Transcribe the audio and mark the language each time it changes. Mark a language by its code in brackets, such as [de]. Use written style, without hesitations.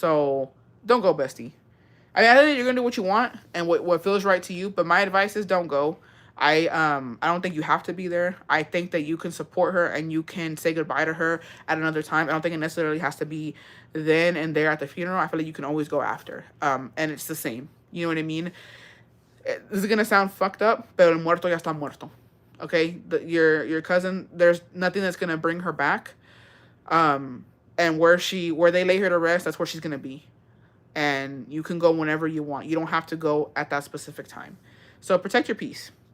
[en] So don't go, bestie. I know that you're gonna do what you want and what feels right to you, but my advice is don't go. I don't think you have to be there. I think that you can support her and you can say goodbye to her at another time. I don't think it necessarily has to be then and there at the funeral. I feel like you can always go after. And it's the same. You know what I mean? This is gonna sound fucked up, [es] pero el muerto ya está muerto. [en] Okay, your cousin. There's nothing that's gonna bring her back. And where they lay her to rest, that's where she's gonna be. And you can go whenever you want. You don't have to go at that specific time. So protect your peace.